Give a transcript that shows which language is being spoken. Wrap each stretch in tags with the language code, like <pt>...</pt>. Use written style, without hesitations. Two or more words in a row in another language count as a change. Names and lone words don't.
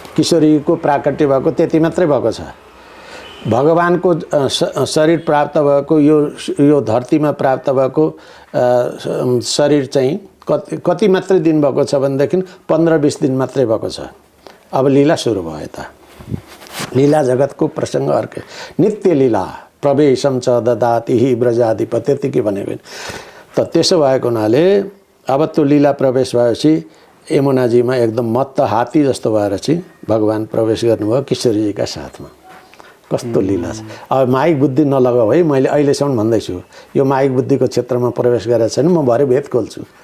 <ne>किशोरीको प्राकट्य भएको त्यति मात्रै भएको छ। भगवानको शरीर प्राप्त भएको यो धरतीमा प्राप्त भएको शरीर चाहिँ कति मात्रै दिन भएको छ भनेदेखि 15-20 दिन मात्रै भएको छ। अब लीला सुरु भयो त। लीला जगतको प्रसङ्ग अर्कै।</ne> <sa>नित्य लीला प्रवेशम च ददाति हि ब्रजाधिपति</sa> <ne>त्यति भनेको त। त्यसो भएको हुनाले अब त्यो लीला प्रवेश भएपछि यमुनाजीमा एकदम मत्त हात्ती जस्तो भएर चाहिँ भगवान प्रवेश गर्नुभयो किशोरीजीका साथमा। कस्तो लीला छ। अब माइक बुद्धि नलगाऊ है, मैले अहिलेसम्म भन्दैछु यो माइक बुद्धिको क्षेत्रमा प्रवेश गरेको छैन, म भरे भेद खोल्छु।</ne>